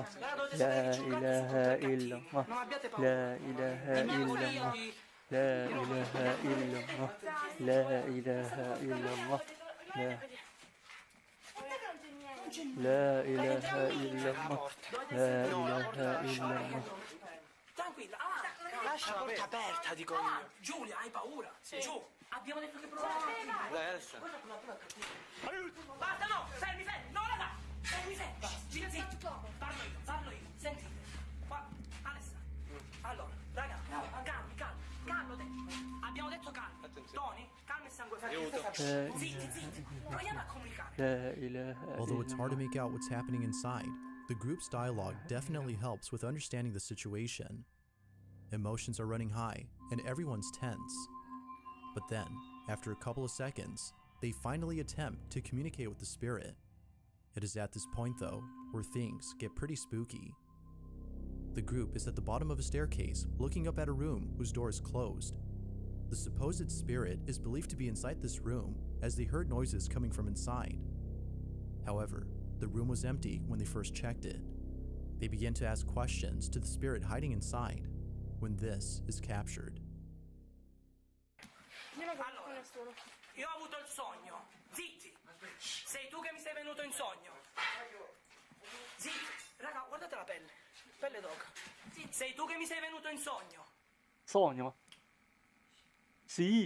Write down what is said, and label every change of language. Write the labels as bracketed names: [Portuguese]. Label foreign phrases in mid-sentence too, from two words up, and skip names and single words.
[Arabic] لا إله إلا الله. لا إله إلا الله. لا إله إلا الله. لا إله إلا الله. لا إله إلا الله. لا إله إلا الله. [Italian] tranquilla. Lascia la porta aperta, dico io. Giulia, hai paura? Sì. Giù. Abbiamo detto che proviamo. Dai, Alessa. Basta, no! Fermi! No, raga! Fermi! Zitto! Parlo io. Sentite. Qua, Alessa. Allora, raga, calmo. Abbiamo detto calmo. Tony, calmo e sangue freddo. Zitti. Proviamo a comunicare. [English] Although it's hard to make out what's happening inside, the group's dialogue definitely helps with understanding the situation. Emotions are running high, and everyone's tense. But then, after a couple of seconds, they finally attempt to communicate with the spirit. It is at this point, though, where things get pretty spooky. The group is at the bottom of a staircase, looking up at a room whose door is closed. The supposed spirit is believed to be inside this room, as they heard noises coming from inside. However, the room was empty when they first checked it. They begin to ask questions to the spirit hiding inside, when this is captured. [Italian] Allora, io ho avuto il sogno. Zitti! Sei tu che mi sei venuto in sogno. Zitti! Raga, guardate la pelle. Pelle d'oca. Sei tu che mi sei venuto in sogno. Sogno? Sì.